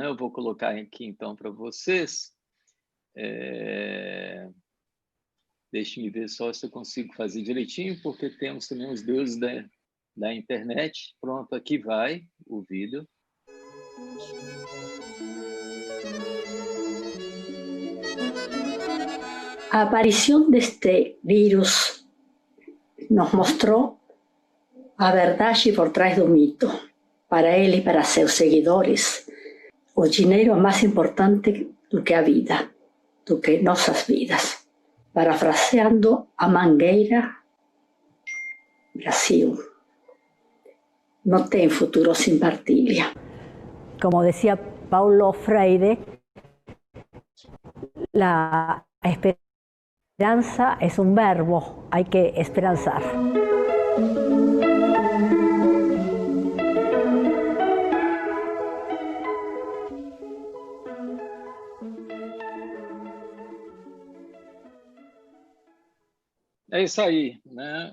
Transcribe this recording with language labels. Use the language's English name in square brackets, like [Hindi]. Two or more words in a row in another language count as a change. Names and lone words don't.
[Portuguese] Eu vou colocar aqui, então, para vocês. Deixe-me ver só se eu consigo fazer direitinho, porque temos também os deuses da internet. Pronto, aqui vai o vídeo. [Spanish] A aparición de este virus nos mostró [Portuguese] a verdade por trás do mito. Para ele e para seus seguidores, o dinheiro é mais importante do que a vida, do que nossas vidas. Parafraseando a Mangueira, Brasil no tem futuro sin partilha. [Spanish] Como decía Paulo Freire, la esperanza es un verbo, hay que esperanzar. [Portuguese] É isso aí, né?